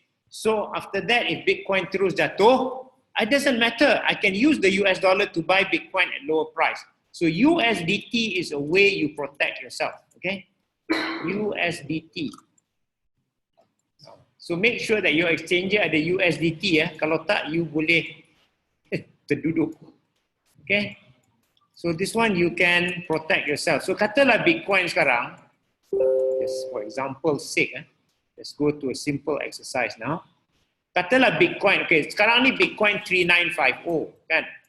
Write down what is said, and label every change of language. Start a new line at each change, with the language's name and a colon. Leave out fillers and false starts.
English: So after that, if Bitcoin
Malay: terus jatuh,
English: it doesn't matter. I can use the US dollar to buy Bitcoin at lower price. So USDT is a way you protect yourself. Okay, USDT. So make sure that your exchanger ada USDT ya.
Malay: Kalau tak, you boleh terduduk.
English: Okay. So this one you can protect yourself. So
Malay: katalah Bitcoin sekarang,
English: just for example sake, let's go to a simple exercise now.
Malay: Katalah Bitcoin, okay, sekarang ni Bitcoin 3950 kan?